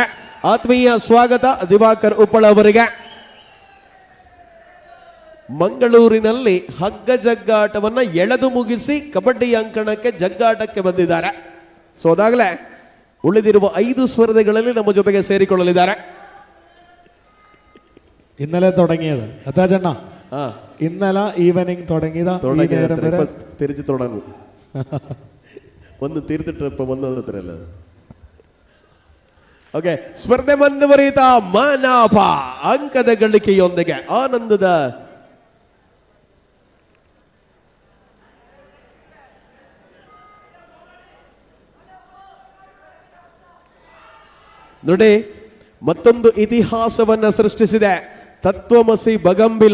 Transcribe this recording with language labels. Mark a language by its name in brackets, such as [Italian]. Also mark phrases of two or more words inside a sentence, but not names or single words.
[Kannada] ಆತ್ಮೀಯ ಸ್ವಾಗತ ದಿವಾಕರ್ ಉಪ್ಪಳ ಅವರಿಗೆ. ಮಂಗಳೂರಿನಲ್ಲಿ ಹಗ್ಗ ಜಗ್ಗಾಟವನ್ನು ಎಳೆದು ಮುಗಿಸಿ ಕಬಡ್ಡಿ ಅಂಕಣಕ್ಕೆ ಜಗ್ಗಾಟಕ್ಕೆ ಬಂದಿದ್ದಾರೆ. ಸೊ ಅದಾಗಲೇ ಉಳಿದಿರುವ 5 ಸ್ಪರ್ಧೆಗಳಲ್ಲಿ ನಮ್ಮ ಜೊತೆಗೆ ಸೇರಿಕೊಳ್ಳಲಿದ್ದಾರೆ. [Malayalam] ഇന്നലെ തുടങ്ങിയത് അതാജണ്ണ ഇന്നലെ ഈവനിങ് തിരിച്ചു തുടങ്ങും. ഒന്ന് തീർത്തിട്ട് ഇപ്പൊ വന്നത്രല്ല. [Kannada] ಓಕೆ, ಸ್ಪರ್ಧೆ ಮುಂದುವರಿಯುತ್ತಾ ಮನಾಫ ಅಂಕದ ಗಳಿಕೆಯೊಂದಿಗೆ ಆನಂದದ ನೋಡಿ ಮತ್ತೊಂದು ಇತಿಹಾಸವನ್ನು ಸೃಷ್ಟಿಸಿದೆ ತತ್ವಮಸಿ ಬಗಂಬಿಲ.